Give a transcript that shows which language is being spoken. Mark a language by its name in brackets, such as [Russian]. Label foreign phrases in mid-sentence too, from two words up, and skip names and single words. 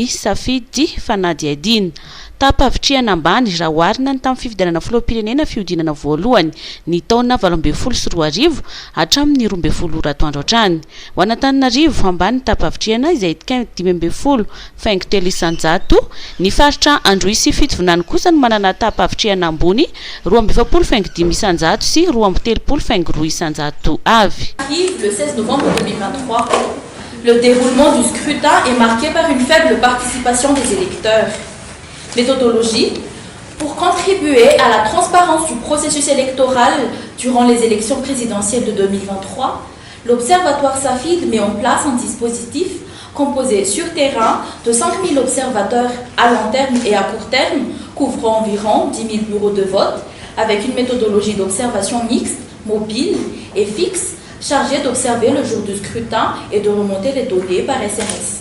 [Malagasy] safidy fanady adina tapavitriana ambany raha oharina ny tamin'ny fifidianana filoham-pirenena fiodinana voalohany ny taona 2024 hatramin'ny 20 atoandro hatrany ho an'Antananarivo ambany tapavitriana izay itika 5 faingo telo isanjato ny faritra Androisy fitovonany kosa no manana tapavitriana ambony 2 faingo 5 isanjato sy 2 faingo 2 isanjato avy. [French] Le 16 novembre 2023, le déroulement du scrutin est marqué par une faible participation des électeurs. Méthodologie. Pour contribuer à la transparence du processus électoral durant les élections présidentielles de 2023, l'Observatoire SAFID met en place un dispositif composé sur terrain de 5000 observateurs à long terme et à court terme, couvrant environ 10 000 bureaux de vote, avec une méthodologie d'observation mixte, mobile et fixe, chargée d'observer le jour du scrutin et de remonter les données par SMS.